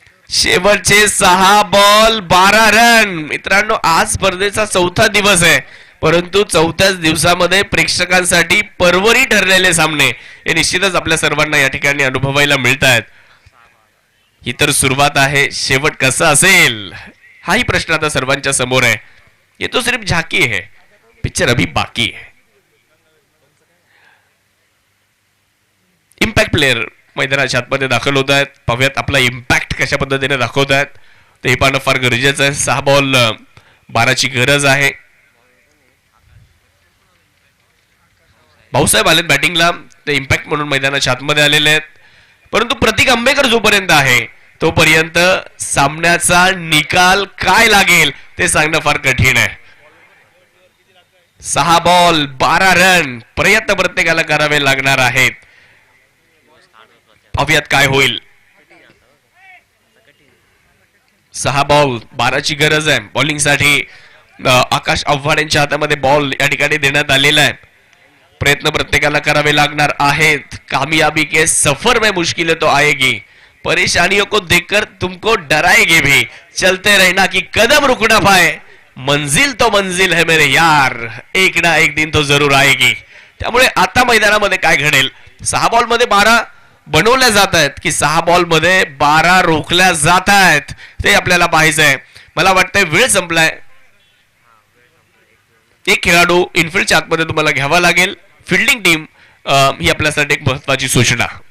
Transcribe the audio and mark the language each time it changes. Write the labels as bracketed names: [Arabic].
[Marathi] शेवटचे 6 ball 12 run. मित्रांनो, आज स्पर्धेचा 4था दिवस आहे परंतु 4थ्याच दिवसामध्ये प्रेक्षकांसाठी परवरी ठरलेले सामने हे निश्चितच आपल्या सर्वांना या ठिकाणी अनुभवायला मिळत आहेत. ही तर सुरुवात आहे. शेवट कसा असेल हाही प्रश्न आता सर्वांच्या समोर आहे. [Hindi] ये तो सिर्फ झांकी है, पिक्चर अभी बाकी है. [Marathi] इम्पॅक्ट प्लेयर मैदानाच्या आतमध्ये दाखल होत आहेत. पाहूयात आपला इम्पॅक्ट कशा पद्धतीने दाखवत आहेत. ते हे पाहणं फार गरजेचं आहे. 6 बॉल 12ची गरज आहे. भाऊसाहेब आलेत बॅटिंगला, ते इम्पॅक्ट म्हणून मैदानाच्या आतमध्ये आलेले आहेत. परंतु प्रतीक आंबेकर जोपर्यंत आहे तोपर्यंत सामन्याचा निकाल काय लागेल ते सांगणं फार कठीण आहे. 6 बॉल 12 रन प्रयत्न प्रत्येकाला करावे लागणार आहेत. पाहूयात काय होईल. 6 बॉल 12ची गरज आहे बॉलिंगसाठी. आकाश आव्हाड यांच्या हातामध्ये बॉल या ठिकाणी देण्यात आलेला आहे. प्रयत्न प्रत्येकाला करावे लागणार आहेत. [Hindi] कामयाबी के सफर में मुश्किलें तो आएगी, परेशानियों को देखकर तुमको डराएगी भी, चलते रहना की कदम रुकना पाए, मंजिल तो मंजिल है मेरे यार, एक ना एक दिन तो जरूर आएगी. [Marathi] त्यामुळे आता मैदानामध्ये काय घडेल. 6 बॉल मध्ये 12 बनवल्या जात आहेत की 6 बॉल मध्ये 12 रोखल्या जात आहेत ते आपल्याला पाहायचं आहे. मला वाटतंय वेळ संपलाय. एक खेळाडू इनफिल्डच्या आतमध्ये तुम्हाला घ्यावा लागेल. फिल्डिंग टीम ही आपल्यासाठी एक महत्वाची सूचना.